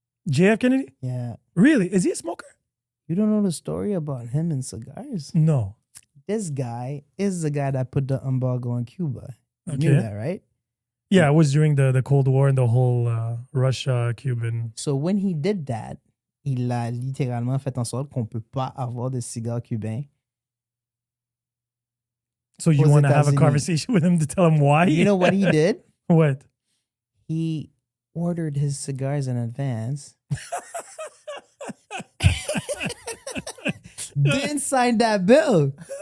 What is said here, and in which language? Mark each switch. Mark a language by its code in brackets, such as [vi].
[en] JF Kennedy? Yeah. Really? Is he a smoker? You don't know the story about him and cigars? No. This guy is the guy that put the embargo on Cuba. You knew Okay. that, right? Yeah, it was during the Cold War and the whole Russia-Cuban. So when he did that, [fr] il a littéralement fait en sorte qu'on peut pas avoir de cigares cubains. [en] So you [fr] Aux [en] want to have a [fr] États-Unis. [en] conversation with him to tell him why? You know what he did? What? He ordered his cigars in advance. Didn't sign that bill.